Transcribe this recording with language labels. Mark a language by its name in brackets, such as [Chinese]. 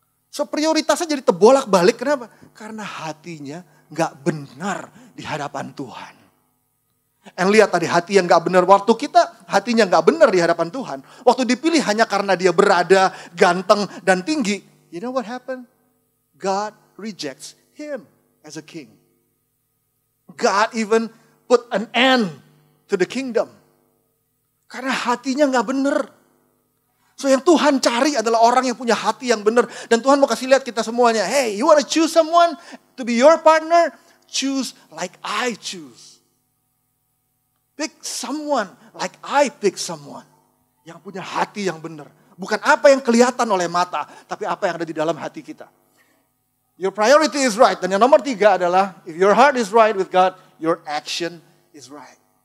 [Indonesian] So prioritasnya jadi terbolak-balik. Kenapa? Karena hatinya gak benar di hadapan Tuhan. And lihat tadi hati yang gak benar. Waktu kita hatinya gak benar di hadapan Tuhan. Waktu dipilih hanya karena dia berada, ganteng, dan tinggi. [English] You know what happened? God rejects him as a king. God even put an end to the kingdom. [Indonesian] Karena hatinya gak benar. So yang Tuhan cari adalah orang yang punya hati yang benar. Dan Tuhan mau kasih lihat kita semuanya. [English] Hey, you want to choose someone to be your partner? Choose like I choose. Pick someone like I pick someone. [Indonesian] Yang punya hati yang benar. Bukan apa yang kelihatan oleh mata, tapi apa yang ada di dalam hati kita. [English] Your priority is right. [Indonesian] Dan yang nomor 3 adalah, [English] if your heart is right with God, your action is right.